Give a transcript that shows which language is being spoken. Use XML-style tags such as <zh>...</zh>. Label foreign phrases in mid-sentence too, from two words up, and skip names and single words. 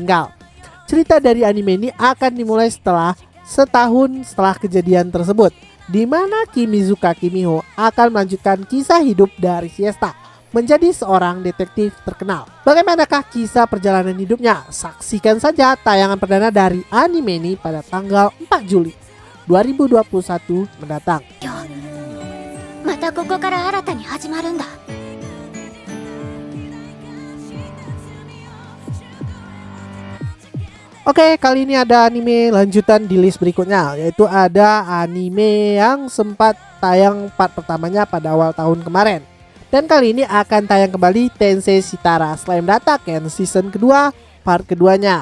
<id>Cerita dari anime ini akan dimulai setelah setahun setelah kejadian tersebut, di mana Kimizuka Kimiho akan melanjutkan kisah hidup dari Siesta menjadi seorang detektif terkenal. Bagaimanakah kisah perjalanan hidupnya? Saksikan saja tayangan perdana dari anime ini pada tanggal 4 Juli 2021 mendatang.</id> <ja>またここから新たに始まるんだ。</ja> <id>Oke, kali ini ada anime lanjutan di list berikutnya, yaitu ada anime yang sempat tayang part pertamanya pada awal tahun kemarin. Dan kali ini akan tayang kembali Tensei Shitara Slime Dataken season kedua, part keduanya.</id>